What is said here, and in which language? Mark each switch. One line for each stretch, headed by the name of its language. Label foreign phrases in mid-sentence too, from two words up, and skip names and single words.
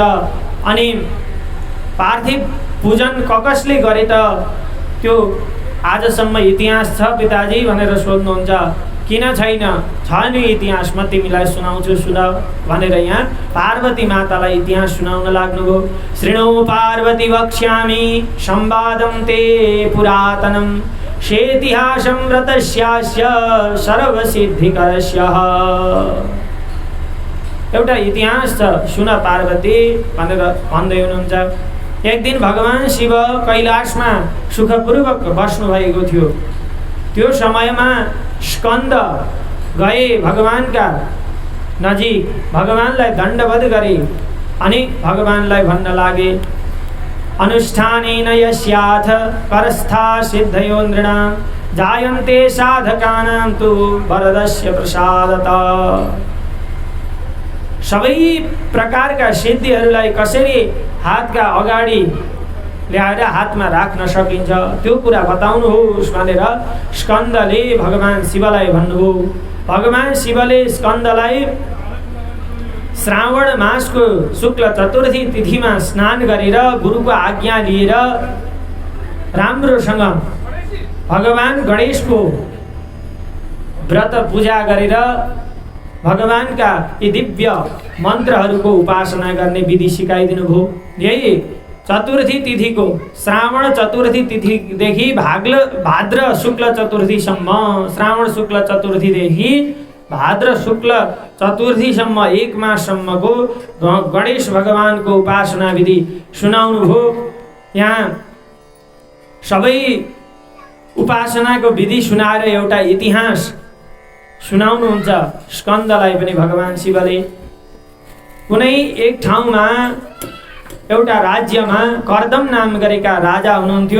Nepali: अनि पार्थिव पूजन कसले गरे त त्यो आजसम्म इतिहास छ पिताजी भनेर सोध्नुहुन्छ। किन छैन? छ नि इतिहास, म तिमीलाई सुनाउँछु सुन भनेर यहाँ पार्वती मातालाई इतिहास सुनाउन लाग्नुभयो।
Sanskrit: शृणु पार्वती वक्ष्यामि संवादं ते पुरातनम् शेतिहासं व्रतस्यास्य सर्वसिद्धिकरस्य।
Nepali: एउटा इतिहास छ, सुन पार्वती भनेर भन्दै हुनुहुन्छ। एक दिन भगवान शिव कैलाशमा सुखपूर्वक बस्नुभएको थियो। त्यो समयमा स्कन्द गए भगवानका नजिक, भगवानलाई दण्डवत गरे अनि भगवानलाई भन्न लागे
Sanskrit: अनुष्ठानेन यस्याथ परस्था सिद्धयो नृणां जायन्ते साधकानां तु वरदस्य प्रसादतः।
Nepali: सबै प्रकारका सिद्धिहरूलाई कसरी हातका अगाडि ल्याएर हातमा राख्न सकिन्छ त्यो कुरा बताउनुहोस् भनेर स्कन्दले भगवान शिवलाई भन्नुभयो। भगवान शिवले स्कन्दलाई श्रावण मासको शुक्ल चतुर्थी तिथिमा स्नान गरेर गुरुको आज्ञा लिएर राम्रोसँग भगवान गणेशको व्रत पूजा गरेर भगवानका यी दिव्य मन्त्रहरूको उपासना गर्ने विधि सिकाइदिनु भयो। यही चतुर्थी तिथिको श्रावण चतुर्थी तिथिदेखि भाद्र शुक्ल चतुर्थीसम्म, श्रावण शुक्ल चतुर्थीदेखि भाद्र शुक्ल चतुर्थीसम्म 1 माससम्मको गणेश भगवानको उपासना विधि सुनाउनु भयो। यहाँ सबै उपासनाको विधि सुनाएर एउटा इतिहास सुनाउनुहुन्छ स्कन्दलाई पनि भगवान शिवले। कुनै एक ठाउँमा एउटा राज्यमा कर्दम नाम गरेका राजा हुनुहुन्थ्यो।